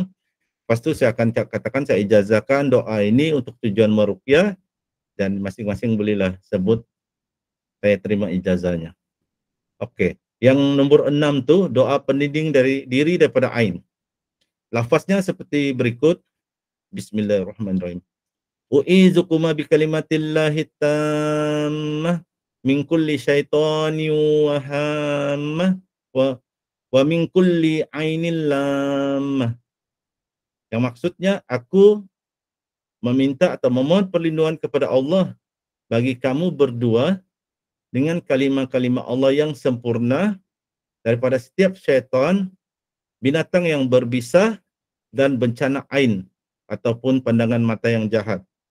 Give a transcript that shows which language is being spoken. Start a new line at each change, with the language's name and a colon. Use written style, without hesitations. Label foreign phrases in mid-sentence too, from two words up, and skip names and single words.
Malay: Lepas tu saya akan katakan saya ijazahkan doa ini untuk tujuan meruqyah dan masing-masing bolehlah sebut saya terima ijazahnya. Okey, yang nombor 6 tu doa pendinding dari diri daripada ain. Lafaznya seperti berikut. Bismillahirrahmanirrahim.
Arabic: أعيذكما بكلمات الله التامة من كل شيطان وهامة ومن كل عين لامة.
Malay: Yang maksudnya aku meminta atau memohon perlindungan kepada Allah bagi kamu berdua dengan kalimah-kalimah Allah yang sempurna daripada setiap syaitan, binatang yang berbisa dan bencana ain ataupun pandangan mata yang jahat.